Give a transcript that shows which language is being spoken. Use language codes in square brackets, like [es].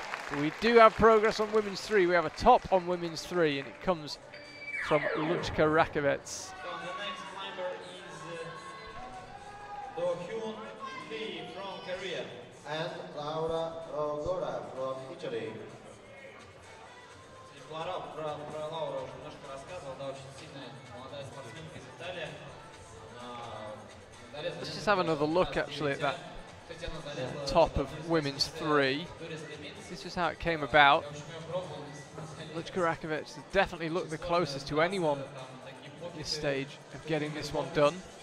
[en] But we do have progress on women's 3. We have a top on women's 3, and it comes from Luchka Rakovets. So the next climber is Do-Hyun Lee from Korea. And Laura Rogora from Italy. [ru] Про Лауру уже немножко рассказывал, да, очень сильная молодая спортсменка из Италии. [en] Let's just have another look actually at that top of women's 3. This is how it came about. Luchka Rakovets has definitely looked the closest to anyone at this stage of getting this one done.